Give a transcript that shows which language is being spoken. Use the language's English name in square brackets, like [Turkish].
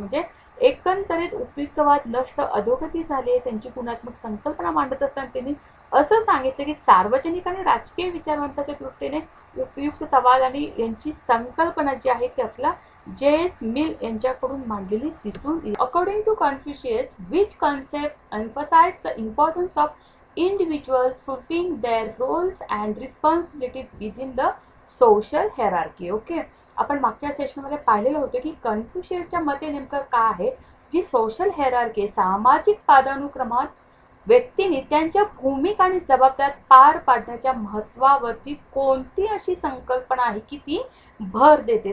[Marathi] म्हणजे एकंदरीत उपयुक्तवाद नष्ट अधोगती झाली आहे. त्यांची गुणात्मक संकल्पना मांडत असताना त्यांनी असं सांगितलं की सार्वजनिक आणि राजकीय विचारवंताच्या दृष्टीने उपयुक्तवाद आणि यांची संकल्पना जी आहे ती आपला जे.एस. मिल यांच्याकडून मांडलेली दिसून येईल. [English] According to Confucius, which concept emphasize the importance of individuals fulfilling their roles and responsibilities within the social hierarchy. [Marathi] Okay, आपण मागच्या सेशनमध्ये पाहिलेलं होतं की कन्फ्युशियसच्या मते नेमकं काय आहे, जी सोशल हेरार्की सामाजिक पदानुक्रमात व्यक्तीने त्यांच्या भूमिका आणि जबाबदाऱ्या पार पाडण्याच्या महत्त्वावरती कोणती अशी संकल्पना आहे की ती भर देते.